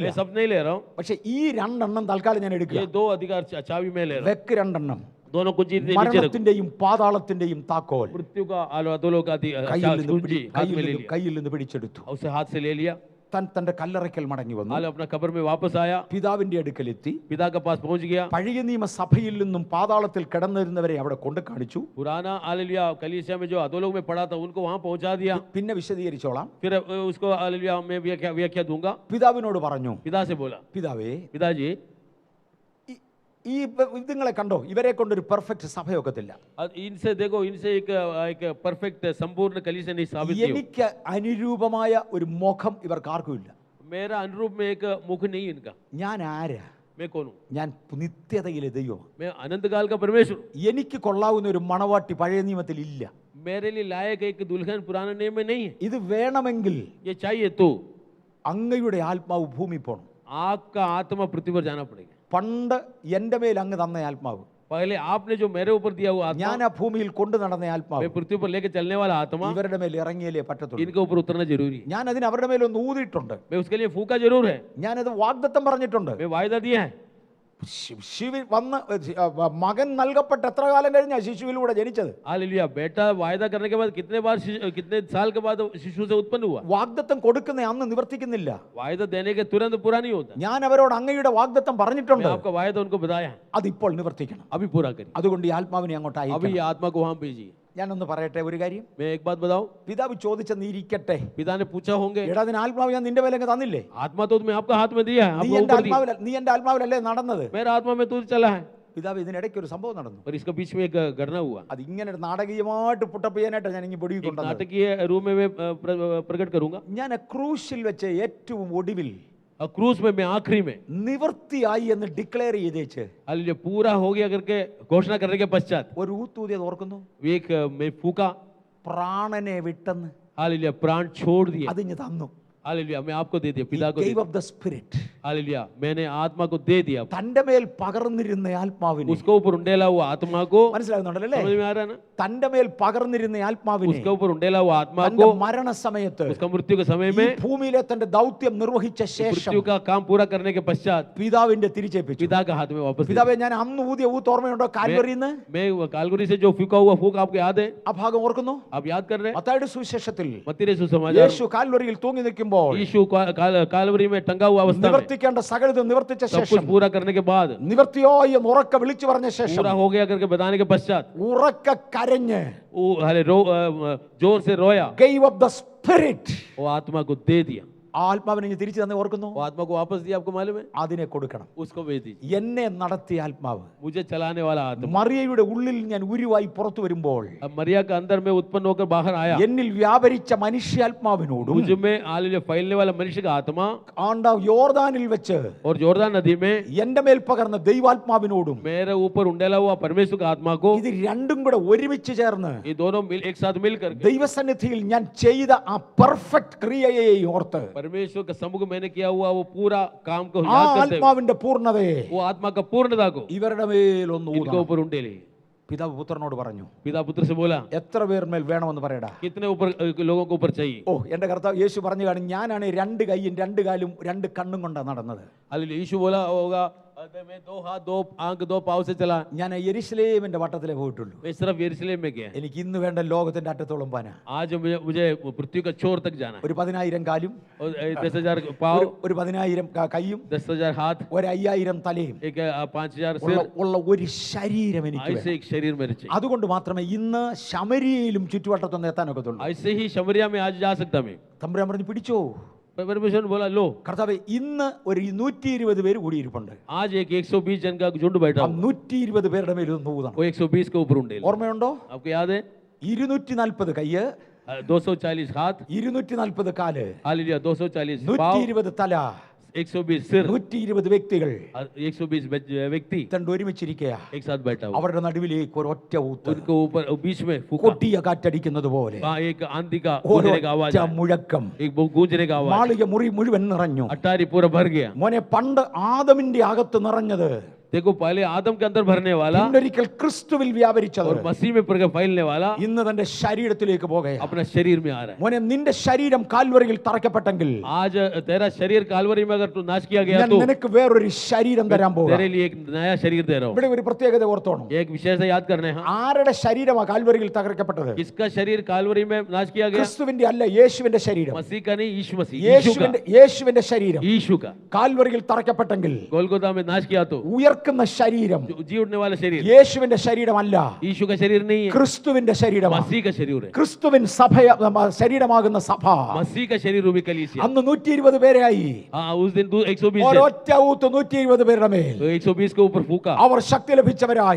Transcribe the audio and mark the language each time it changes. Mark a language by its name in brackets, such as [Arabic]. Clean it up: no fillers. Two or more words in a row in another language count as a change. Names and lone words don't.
[Hindi] मैं सब नहीं ले रहा हूँ. [Malayalam] പക്ഷെ ഈ രണ്ടെണ്ണം തൽക്കാലം ഞാൻ എടുക്കുക. [Hindi] ये दो अधिकार चाबी में ले रहा हूँ. [Malayalam] വെക്ക് രണ്ടെണ്ണം. [Hindi] दोनों कुंजी नीचे रखो. [Malayalam] മരണത്തിന്റെയും പാതാളത്തിന്റെയും താക്കോൽ [Hindi] मृत्यु का अधोलोक का कुंजी हाथ में ले लिया. [Malayalam] കയ്യിൽ നിന്ന് പിടിച്ചെടുത്തു. [Hindi] उसे हाथ से ले लिया. [Malayalam] താൻ തന്റെ കല്ലറയ്ക്കൽ മടങ്ങി വന്നു. [Hindi] हाल अपना कब्र में वापस आया. [Malayalam] പിതാവിന്റെ അടുക്കലെത്തി. [Hindi] पिता के पास पहुंच गया. [Malayalam] പഴയ നിയമ സഭയിൽ നിന്നും പാതാളത്തിൽ കിടന്നിരുന്നവരെ അവിടെ കൊണ്ട് കാണിച്ചു. [Hindi] पुराना हालेलुया कलीसिया में जो अधोलोक में पड़ा था उनको वहां पहुंचा दिया. [Malayalam] പിന്നെ വിശദീകരിച്ചോളാം. [Hindi] फिर उसको हालेलुया मैं व्याख्या दूंगा. [Malayalam] പിതാവിനോട് പറഞ്ഞു, [Hindi] पिता से बोला, [Malayalam] പിതാവേ, [Hindi] पिताजी [Malayalam] ഈ ഇതുങ്ങളെ കണ്ടോ, ഇവരെ കൊണ്ടൊരു പെർഫെക്റ്റ് സഭയൊക്കത്തില്ല. [Hindi] इनसे देखो, इनसे एक परफेक्ट संपूर्ण कलीसिया नहीं साबित की. [Malayalam] എനിക്ക് അനുരൂപമായ ഒരു മുഖം ഇവർക്ക് ആർക്കും ഇല്ല. [Hindi] मेरा अनुरूप में एक मुख नहीं इनका. [Malayalam] ഞാൻ ആരാ? [Hindi] मैं कौन हूँ? [Malayalam] ഞാൻ നിത്യതയിലെ ദൈവം. [Hindi] मैं अनंत काल का परमेश्वर. [Malayalam] എനിക്ക് കൊള്ളാവുന്ന ഒരു മണവാട്ടി പഴയ നിയമത്തിൽ ഇല്ല. [Hindi] मेरे लिए लायक एक दुल्हन पुराने नियम में नहीं है. [Malayalam] ഇത് വേണമെങ്കിൽ [Hindi] ये चाहिए तो [Malayalam] അങ്ങയുടെ ആത്മാവ് ഭൂമി പോണം. [Hindi] आपका आत्मा पृथ्वी पर जाना पड़ेगा. [Malayalam] പണ്ട് എൻ്റെ മേൽ അങ്ങ് തന്ന ആത്മാവ്, [Hindi] पहले आपने जो मेरे ऊपर दिया हुआ आत्मा, [Malayalam] ഞാൻ ആ ഭൂമിയിൽ കൊണ്ടു നടന്ന ആത്മാവ് [Hindi] मैं पृथ्वी पर लेके चलने वाला आत्मा, [Malayalam] ഇവരുടെ മേൽ ഇറങ്ങിയാലേ പറ്റത്തുള്ളൂ. [Hindi] इनके ऊपर उतरना जरूरी है. [Malayalam] ഞാൻ അതിന് അവരുടെ മേലൊന്ന് ഊതിയിട്ടുണ്ട്. [Hindi] मैं उसके लिए फूका जरूर है. [Malayalam] ഞാനത് വാഗ്ദത്തം പറഞ്ഞിട്ടുണ്ട്. [Hindi] मैं वायदा दिया है. [Malayalam] ശിശുവിൽ വന്ന് മകൻ നൽകപ്പെട്ട എത്ര കാലം കഴിഞ്ഞാ ശിശുവിലൂടെ ജനിച്ചത്? [Hindi] हालेलुया. बेटा वायदा करने के बाद कितने साल के बाद शिशु से उत्पन्न हुआ. [Malayalam] വാഗ്ദത്തം കൊടുക്കുന്ന അന്ന് നിവർത്തിക്കുന്നില്ല. [Hindi] वायदा देने के तुरंत पूरा नहीं होता. [Malayalam] ഞാൻ അവരോട് അങ്ങയുടെ വാഗ്ദത്തം [Hindi] मैं [Malayalam] പറഞ്ഞിട്ടുണ്ട്. [Hindi] आपका वायदा उनको बताया है. [Malayalam] അതിപ്പോൾ നിവർത്തിക്കണം. [Hindi] अभी पूरा करिए. [Malayalam] അതുകൊണ്ട് ഈ ആത്മാവിനെ അങ്ങോട്ട് [Hindi] अभी [Malayalam] അയക്കണം. [Hindi] ये आत्मा को वहां भेजिए. [Malayalam] ഞാനൊന്ന് പറയട്ടെ ഒരു കാര്യം. [Hindi] मैं एक बात बताऊं. [Malayalam] പിതാവ് ചോദിച്ചെന്നിരിക്കട്ടെ, [Hindi] पिता ने पूछा होंगे, [Malayalam] എടാ അതിന് ആത്മാവ് ഞാൻ നിന്റെ മേലങ്ങ് തന്നില്ലേ? [Hindi] आत्मा तो मैं आपका हाथ में दिया है, [Malayalam] നീ [Hindi] आपको [Malayalam] എന്റെ [Hindi] ऊपर दिया. [Malayalam] നീ എന്റെ ആത്മാവിലല്ലേ നടന്നത്? [Hindi] मेरा आत्मा में तू चला है. [Malayalam] പിതാവ് ഇതിനിടയ്ക്ക് ഒരു സംഭവം നടന്നു. [Hindi] पर इसके बीच में एक घटना हुआ. [Malayalam] അത് ഇങ്ങനെ ഒരു നാടകീയമായിട്ട് പുട്ടപ്പ് ചെയ്യാനായിട്ട് ഞാൻ ഇങ്ങനെ പൊടി [Hindi] एक [Malayalam] കൊണ്ടുവന്നത്. [Hindi] नाटकीय रूप में मैं प्रकट करूंगा. [Malayalam] ഞാൻ ക്രൂശിൽ വെച്ച് ഏറ്റവും ഒടുവിൽ [Hindi] क्रूस में मैं आखिरी में [Malayalam] നിവർത്തിയായി എന്ന് ഡിക്ലെയർ ചെയ്തേച്ച് [Hindi] हालेलुया पूरा हो गया करके घोषणा करने के पश्चात [Malayalam] ഒരു ഊത്തൂതിയത് ഓർക്കുന്നു. [Hindi] एक मैं फूका. [Malayalam] പ്രാണനെ വിട്ടെന്ന് [Hindi] हालेलुया प्राण छोड़ दिए. [Malayalam] അതിഞ്ഞ് തന്നു. [Hindi] हालेलुया मैं आपको दे दिया, पिता को दे [Malayalam] ഗേവ് [Hindi] दिया. [English] of the spirit. [Hindi] हालेलुया मैंने आत्मा को दे दिया. [Malayalam] തന്റെ മേൽ പകർന്നിരുന്ന ആത്മാവിനെ, [Hindi] उसके ऊपर उंडेला हुआ आत्मा को, [Malayalam] മനസ്സിലാകുന്നുണ്ടല്ലേ? [Hindi] समझ में आ रहा है ना? [Malayalam] തന്റെ മേൽ പകർന്നിരുന്ന ആത്മാവിനെ [Hindi] उसके ऊपर उंडेला हुआ आत्मा [Malayalam] തന്റെ [Hindi] को [Malayalam] മരണസമയത്ത് [Hindi] उसका मृत्यु के समय [Malayalam] ഈ [Hindi] में [Malayalam] ഭൂമിയിലെ തന്റെ ദൗത്യം നിർവഹിച്ച ശേഷം [Hindi] मृत्यु का काम पूरा करने के पश्चात [Malayalam] പിതാവിന്റെ തിരിച്ചേൽപ്പിച്ചു. [Hindi] पिता के हाथ में वापस दे [Malayalam] പിതാവെ, ഞാൻ അന്ന് ഊതിയ ഊത്ത് ഓർമ്മയുണ്ടോ? കാൽവറിന്ന് [Hindi] दिया. मैं कालगुरी से जो फूका हुआ फूक आपको याद है? [Malayalam] ആ ഭാഗം ഓർക്കുന്നു? [Hindi] आप याद कर रहे हैं? [Malayalam] മത്തായിയുടെ സുവിശേഷത്തിൽ [Hindi] मत्ती सुसमाचार [Malayalam] യേശു കാൽവറിയിൽ തൂങ്ങി നിൽക്കുമ്പോൾ [Hindi] यीशु कालवरी में टंगा हुआ अवस्था में [Malayalam] നിവർത്തിക്കേണ്ട സകലതും നിവർത്തിച്ച [Hindi] सब कुछ [Malayalam] ശേഷം, [Hindi] पूरा करने के बाद [Malayalam] നിവർത്തിയായി എന്ന് ഉറക്കെ വിളിച്ചു പറഞ്ഞ ശേഷം, [Hindi] पूरा हो गया करके बताने के पश्चात [Malayalam] ഉറക്കെ കരഞ്ഞ് [Hindi] वो जोर से रोया. [English] gave of the spirit, [Hindi] वो आत्मा को दे दिया. [Malayalam] ആ ആത്മാവിനെ ഇങ്ങ് തിരിച്ചു തന്നെ ഓർക്കുന്നു. [Hindi] वो आत्मा को वापस दिया, आपको मालूम है? [Malayalam] അതിനെ കൊടുക്കണം. [Hindi] उसको भेज दीजिए. [Malayalam] എന്നെ നടത്തിയ ആത്മാവ് [Hindi] मुझे चलाने वाला आत्मा [Malayalam] മറിയയുടെ ഉള്ളിൽ ഞാൻ ഉരുവായി പുറത്തു വരുമ്പോൾ [Hindi] अब मरिया के अंदर में उत्पन्न होकर बाहर आया. [Malayalam] എന്നിൽ വ്യാപരിച്ച മനുഷ്യാത്മാവിനോടും [Hindi] मुझ में हालेलुया फैलने वाला मनुष्य का आत्मा [Malayalam] ആണ്ട യോർദാനിൽ വെച്ച് [Hindi] और जोरदान नदी में [Malayalam] എന്റെ മേൽ പകർന്ന ദൈവാത്മാവിനോടും [Hindi] मेरे ऊपर उंडेला हुआ परमेश्वर का आत्मा को, [Malayalam] ഇത് രണ്ടും കൂടെ ഒരുമിച്ച് ചേർന്ന് [Hindi] ये दोनों एक साथ मिलकर [Malayalam] ദൈവസന്നിധിയിൽ ഞാൻ ചെയ്ത ആ പെർഫെക്റ്റ് ക്രിയയെ ഓർത്ത് [Hindi] परमेश्वर का सम्मुख मैंने किया हुआ वो पूरा काम को [Malayalam] ആ [Hindi] याद करते हुए [Malayalam] ആത്മാവിന്റെ പൂർണ്ണതയെ [Hindi] वो आत्मा का पूर्णता को [Malayalam] ഇവരുടെ മേലൊന്ന് [Hindi] इनके [Malayalam] ഊതണം. [Hindi] ऊपर उंडेले. [Malayalam] പിതാവ് പുത്രനോട് പറഞ്ഞു, [Hindi] पिता पुत्र से बोला, [Malayalam] എത്ര പേർമേൽ വേണമെന്ന് പറയടാ. [Hindi] कितने ऊपर लोगों को ऊपर चाहिए? [Malayalam] ഓ എന്റെ കർത്താവ് യേശു പറഞ്ഞു കാണും, ഞാനാണ് രണ്ട് കൈയും രണ്ട് കാലും രണ്ട് कണ്ണും കൊണ്ടാണ് നടന്നത്. [Hindi] हालेलुया यीशु बोला होगा, मैं 2 हाथ 2 आंख 2 पाँव से चला. [Malayalam] ഞാൻ യെരുശലേമിന്റെ വട്ടത്തിലേ പോയിട്ടുള്ളൂ. [Hindi] मैं सिर्फ यरूशलेम में गया. [Malayalam] എനിക്ക് ഇന്ന് വേണ്ട ലോകത്തിന്റെ അറ്റത്തോളം പാന. [Hindi] आज मुझे पृथ्वी का छोर तक जाना है. [Malayalam] ഒരു 10,000 കാലും, [Hindi] और 10,000 पाँव, [Malayalam] ഒരു 10,000 കൈയും, [Hindi] 10,000 हाथ, [Malayalam] ഒരു 5,000 തലയും [Hindi] एक 5,000 सिर, [Malayalam] ഉള്ള ഒരു ശരീരം എനിക്ക് [Hindi] ऐसे [Malayalam] വേണം. [Hindi] एक शरीर मेरे चाहिए. [Malayalam] അതുകൊണ്ട് മാത്രമേ ഇന്ന് ശമരിയയിലും ചുറ്റുവട്ടത്തൊന്നും എത്താനൊക്കത്തുള്ളൂ. [Hindi] ऐसे ही शमरिया में आज जा सकता मैं. [Malayalam] തമ്പുരാൻ പറഞ്ഞു, പിടിച്ചോ. [Hindi] परमेश्वर ने बोला लो. [Malayalam] കർത്താവേ, ഇന്ന് ഒരു 120 പേര് കൂടിയിരിപ്പുണ്ട്. [Hindi] आज एक 120 जन का झुंड बैठा [Malayalam] ആ [Hindi] हुआ. [Malayalam] 120 പേരുടെ മേൽ ഒന്ന് ഊതണം. [Hindi] वो 120 के ऊपर उंडेल. [Malayalam] ഓർമ്മയുണ്ടോ? [Hindi] आपको याद है? [Malayalam] 240 കയ്യ്, [Hindi] 240 हाथ, [Malayalam] 240 കാല്, [Hindi] हालेलुया 240 पाँव, [Malayalam] 120 തല, [Hindi] 120 सिर [Malayalam] 120 വ്യക്തികൾ [Hindi] 120 व्यक्ति [Malayalam] തണ്ട് ഒരുമിച്ചിരിക്കുക. [Hindi] एक साथ बैठा हुआ, [Malayalam] അവരുടെ നടുവിലേക്ക് ഒരൊറ്റ ഊത്ത്, [Hindi] उनको ऊपर बीच में फूका, [Malayalam] കൊട്ടിയ കാറ്റടിക്കുന്നത് പോലെ [Hindi] वहाँ एक आंधी का गूंजने का आवाज [Malayalam] ഒരൊറ്റ [Hindi] आया, [Malayalam] മുഴക്കം. [Hindi] एक गूंजने का आवाज, [Malayalam] മാളിക മുറി മുഴുവൻ നിറഞ്ഞു. [Hindi] अटारी पूरा भर गया. [Malayalam] മോനെ, പണ്ട് ആദമിന്റെ അകത്ത് നിറഞ്ഞത് [Hindi] देखो पहले आदम के अंदर भरने वाला [Malayalam] പിന്നൊരിക്കൽ ക്രിസ്തുവിൽ വ്യാപരിച്ചത് [Hindi] और मसीह में फैलने वाला [Malayalam] ഇന്ന് തന്റെ ശരീരത്തിലേക്ക് പോകുകയാണ്. [Hindi] अपना शरीर में आ रहा है. [Malayalam] മോനെ, നിന്റെ ശരീരം കാൽവറിയിൽ തറയ്ക്കപ്പെട്ടെങ്കിൽ [Hindi] आज तेरा शरीर कालवरी में अगर तू नाश किया गया [Malayalam] ഞാൻ [Hindi] तो [Malayalam] നിനക്ക് വേറൊരു ശരീരം തരാൻ പോകുക. [Hindi] तेरे लिए एक नया शरीर दे रहा हूँ. [Malayalam] ഇവിടെ ഒരു പ്രത്യേകത ഓർത്തോണം. [Hindi] एक विशेषता याद करने हैं. [Malayalam] ആരുടെ ശരീരമാണ് കാൽവറിയിൽ തകർക്കപ്പെട്ടത്? [Hindi] किसका शरीर कालवरी में नाश किया गया? [Malayalam] ക്രിസ്തുവിന്റെ അല്ല, യേശുവിന്റെ ശരീരം. [Hindi] मसीह का नहीं, यीशु मसीह, यीशु का, [Malayalam] യേശുവിന്റെ ശരീരം [Hindi] यीशु का [Malayalam] കാൽവറിയിൽ തറയ്ക്കപ്പെട്ടെങ്കിൽ [Hindi] गोलगोथा में नाश किया तो [Malayalam] ഉയർക്കുന്ന ശരീരം [Hindi] जी उठने वाला शरीर [Malayalam] യേശുവിന്റെ ശരീരമല്ല, [Hindi] यीशु का शरीर नहीं है, [Malayalam] ക്രിസ്തുവിന്റെ ശരീരമാണ്. [Hindi] मसीह का शरीर है. [Malayalam] ക്രിസ്തുവിൻ സഭ ശരീരമാകുന്ന സഭ [Hindi] मसीह का शरीर रूपी कलीसिया. [Malayalam] അന്ന് 120 പേരായി. [Hindi] हाँ, उस दिन 120 थे. [Malayalam] ഒരൊറ്റ ഊത്ത് 120 പേരുടെ മേൽ [Hindi] तो 120 के ऊपर फूका, [Malayalam] അവർ ശക്തി ലഭിച്ചവരായി.